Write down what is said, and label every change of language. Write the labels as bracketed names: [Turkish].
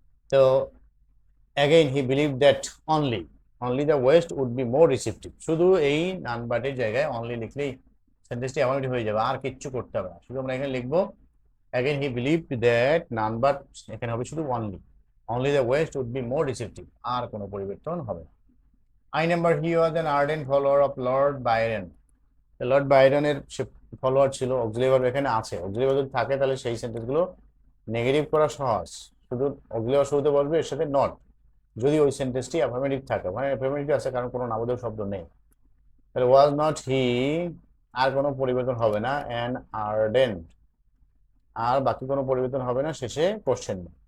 [Bangla] তো [English] again he believe that only the West would be more receptive, [Bangla] শুধু এই নান বাটের জায়গায় অনলি লিখলেই সেন্টেন্সটি অ্যাফার্মেটিভ হয়ে যাবে, আর কিচ্ছু করতে হবে না, শুধু আমরা এখানে লিখবো [English] again he believed that none but, [Bangla] এখানে হবে শুধু [English] only the west would be more receptive, [Bangla] আর কোনো পরিবর্তন হবে না। [English] I number, he was an ardent follower of Lord Byron, [Bangla] Lord বাইরনের say follower ছিল। অক্সিলারি ভার্ব এখানে আছে, অক্সিলারি ভার্ব যদি থাকে তাহলে সেই সেন্টেন্সগুলো নেগেটিভ করা সহজ, শুধু অক্সিলারি ভার্ব শুরুতে বলবে, এর সাথে নট, যদি ওই সেন্টেন্সটি অ্যাফার্মেটিভ থাকে, মানে অ্যাফার্মেটিভ আছে কারণ কোনো নামোদয় শব্দ নেই, তাহলে ওয়াজ নট হি, আর কোনো পরিবর্তন হবে না, অ্যান আর্ডেন্ট, আর বাকি কোনো পরিবর্তন হবে না, শেষে কোশ্চেন।